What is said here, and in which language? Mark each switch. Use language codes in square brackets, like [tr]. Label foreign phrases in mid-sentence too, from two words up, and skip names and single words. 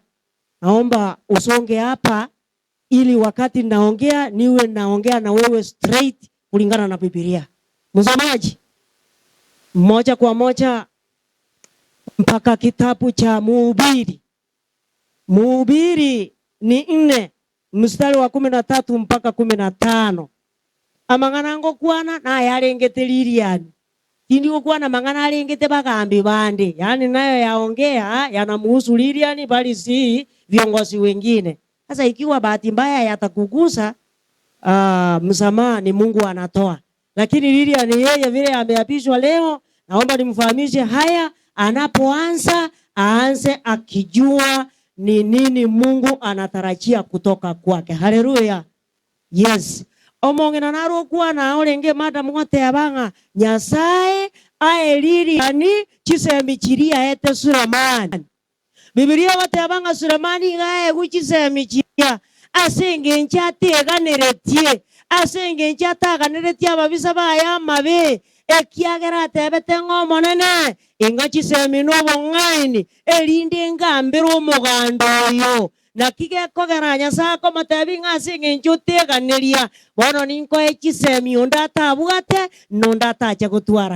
[sw] Naomba usonge hapa ili wakati naongea niwe naongea na wewe straight kulingana na Biblia. Msomaji moja kwa moja mpaka kitabu cha Mhubiri. Mhubiri ni 4 mstari wa 13 mpaka 15. [guz] Amangana ngo kwana na yarengete Lilian. Hindi kwana mangana arengete bagambi bande. [sw] Yani nayo yaongea yanamhusu Lilian bali si viongozi wengine. Sasa ikiwa bahati mbaya yatakugusa, msamaha ni Mungu anatoa. Lakini Lilian yeye vile ameapishwa leo, naomba nimfahamishe haya anapoanza aanze akijua ni nini Mungu anatarajia kutoka kwake. [guz] Haleluya. Yes. Omongena naro kwa na olenge mada mwote abanga Nyasaye ae Lilian chisemichiria ete Sulemani. Biblia wote abanga Sulemani gae kuchisemichiria asenge nchateganeretie asenge nchataganiretie ababisa baya mabe ekiagera tebete ngomonene ingachi semino bongaini elinde ngambiro umugando yo na kige kogeranya sako matebi ngasinge nchuteganiria bono ninko echisemi ondata abwate nondata acha gutwara.